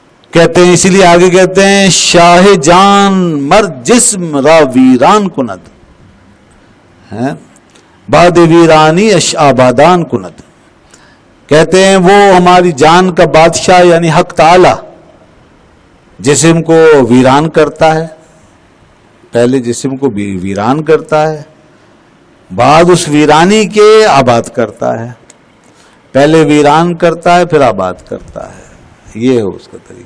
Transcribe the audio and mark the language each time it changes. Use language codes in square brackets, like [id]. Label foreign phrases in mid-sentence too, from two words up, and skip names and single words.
[ur] کہتے ہیں، اسی لیے آگے کہتے ہیں [fa] شاہ جان مر جسم را ویران کند ہے باد ویرانی اش آبادان کند. [ur] کہتے ہیں وہ ہماری جان کا بادشاہ یعنی حق تعالی جسم کو ویران کرتا ہے، پہلے جسم کو ویران کرتا ہے، بعد اس ویرانی کے آباد کرتا ہے. پہلے ویران کرتا ہے پھر آباد کرتا ہے، یہ ہے اس کا طریقہ.